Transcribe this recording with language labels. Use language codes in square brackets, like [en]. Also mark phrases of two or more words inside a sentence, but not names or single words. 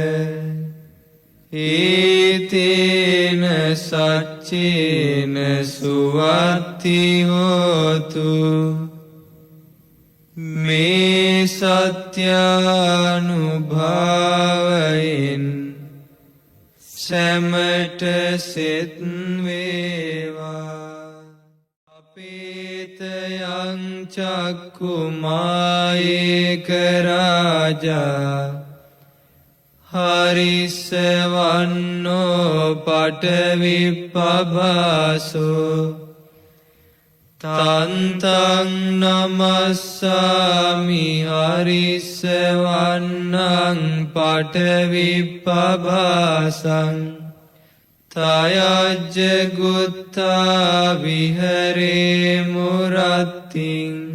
[pi] ඒතේන සච්චේන සුවත්ති හෝතු. [si] මේ සත්‍යානුභාවයෙන් සැමට සෙත් වේවා. [pi] අපේතයං චක්කුමායේක රාජා හරිස්සවන්නෝ පටවිප්පභාසෝ තන්තං නමස්සාමි හරිස්සවන්නං පටවිප්පභාසං තයජ්ජ ගුත්තා විහරේ මුරත්තිං